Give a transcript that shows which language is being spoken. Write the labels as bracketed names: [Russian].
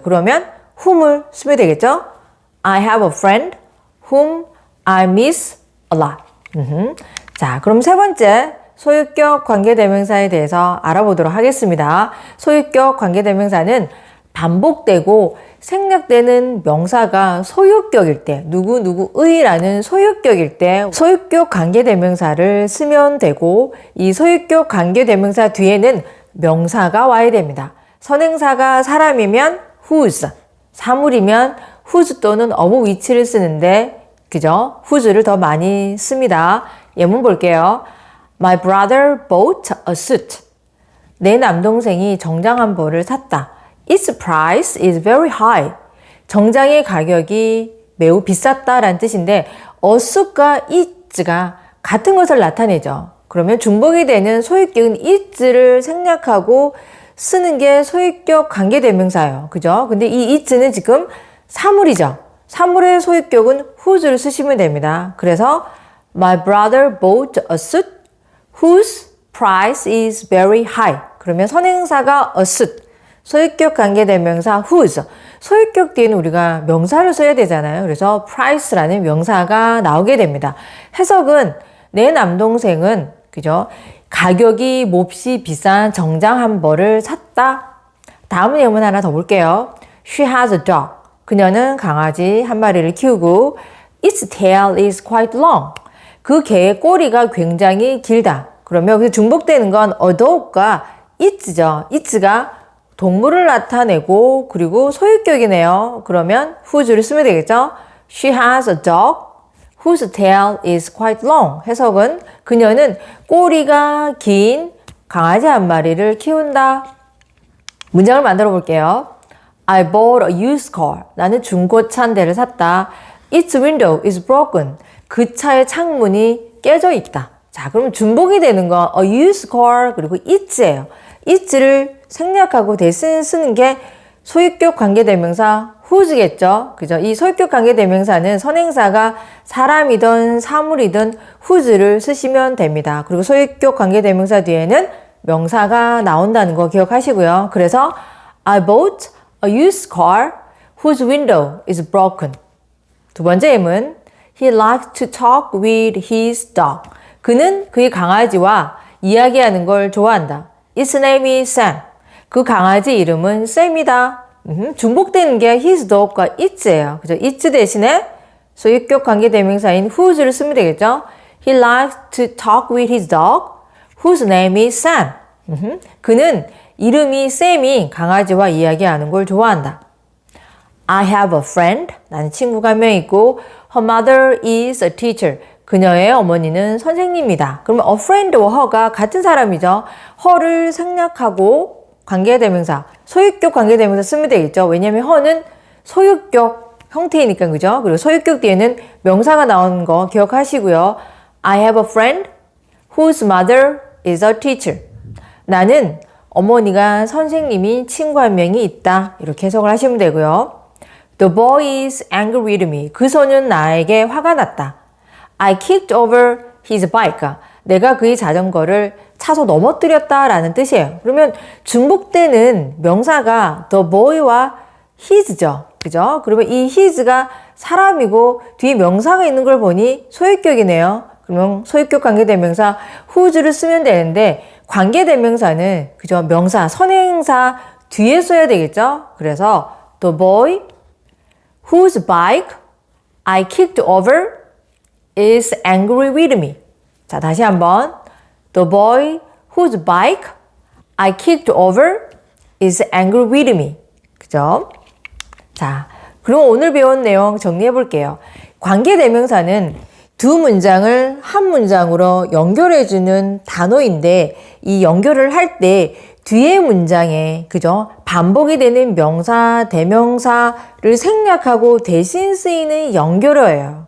[Korean] 그러면 whom을 쓰면 되겠죠? [English] I have a friend whom I miss a lot. [Korean] 자, 그럼 세 번째 소유격 관계대명사에 대해서 알아보도록 하겠습니다. 소유격 관계대명사는 반복되고 생략되는 명사가 소유격일 때, 누구누구의라는 소유격일 때 소유격 관계대명사를 쓰면 되고 이 소유격 관계대명사 뒤에는 명사가 와야 됩니다. 선행사가 사람이면 whose, 사물이면 whose 또는 of which를 쓰는데 그죠? whose를 더 많이 씁니다. 예문 볼게요. [English] My brother bought a suit. [Korean] 내 남동생이 정장 한 벌을 샀다. [English] Its price is very high. [Korean] 정장의 가격이 매우 비쌌다라는 뜻인데 a suit과 it가 같은 것을 나타내죠. 그러면 중복이 되는 소유격은 it를 생략하고 쓰는 게 소유격 관계대명사예요. 그죠? 근데 이 it는 지금 사물이죠. 사물의 소유격은 whose를 쓰시면 됩니다. 그래서 [English] My brother bought a suit whose price is very high. [Korean] 그러면 선행사가 a suit. 소유격 관계대명사 whose. 소유격 뒤에는 우리가 명사를 써야 되잖아요. 그래서 price라는 명사가 나오게 됩니다. 해석은 내 남동생은 그죠? 가격이 몹시 비싼 정장 한 벌을 샀다. 다음 예문 하나 더 볼게요. [English] She has a dog. [Korean] 그녀는 강아지 한 마리를 키우고 [English] Its tail is quite long. [Korean] 그 개의 꼬리가 굉장히 길다. 그러면 그 중복되는 건 a dog과 it죠. it가 동물을 나타내고 그리고 소유격이네요. 그러면 whose를 쓰면 되겠죠. [English] She has a dog whose tail is quite long. [Korean] 해석은 그녀는 꼬리가 긴 강아지 한 마리를 키운다. 문장을 만들어 볼게요. [English] I bought a used car. [Korean] 나는 중고차 한 대를 샀다. [English] Its window is broken. [Korean] 그 차의 창문이 깨져 있다. 자, 그럼 중복이 되는 건 a used car 그리고 it예요. it를 생략하고 대신 쓰는 게 소유격 관계대명사 whose겠죠. 그죠? 이 소유격 관계대명사는 선행사가 사람이든 사물이든 whose를 쓰시면 됩니다. 그리고 소유격 관계대명사 뒤에는 명사가 나온다는 거 기억하시고요. 그래서 [English] I bought a used car whose window is broken. [Korean] 두 번째 예문 [English] He likes to talk with his dog. [Korean] 그는 그의 강아지와 이야기하는 걸 좋아한다. [English] Its name is Sam. [Korean] 그 강아지 이름은 샘이다. 중복되는 게 his dog과 its예요. 그죠? its 대신에 소유격 관계대명사인 whose를 쓰면 되겠죠? [English] He likes to talk with his dog whose name is Sam. [Korean] 그는 이름이 샘이 강아지와 이야기하는 걸 좋아한다. [English] I have a friend. [Korean] 나는 친구가 한 명 있고 [English] her mother is a teacher. [Korean] 그녀의 어머니는 선생님이다. 그러면 a friend와 her가 같은 사람이죠. her를 생략하고 관계대명사, 소유격 관계대명사 쓰면 되겠죠. 왜냐하면 her는 소유격 형태이니까 그죠? 그리고 소유격 뒤에는 명사가 나오는 거 기억하시고요. [English] I have a friend whose mother is a teacher. [Korean] 나는 어머니가 선생님이 친구 한 명이 있다. 이렇게 해석을 하시면 되고요. [English] The boy is angry with me. [Korean] 그 소는 나에게 화가 났다. [English] I kicked over his bike. [Korean] 내가 그의 자전거를 차서 넘어뜨렸다 라는 뜻이에요. 그러면 중복되는 명사가 the boy와 his죠. 그죠? 그러면 이 his가 사람이고 뒤에 명사가 있는 걸 보니 소유격이네요. 그러면 소유격 관계대명사 whose를 쓰면 되는데 관계대명사는 그죠? 명사, 선행사 뒤에 써야 되겠죠? 그래서 [English] the boy whose bike I kicked over is angry with me. [Korean] 자, 다시 한번. [English] The boy whose bike I kicked over is angry with me. [Korean] 그죠? 자, 그럼 오늘 배운 내용 정리해 볼게요. 관계대명사는 두 문장을 한 문장으로 연결해주는 단어인데 이 연결을 할 때 뒤에 문장에 그죠? 반복이 되는 명사, 대명사를 생략하고 대신 쓰이는 연결어예요.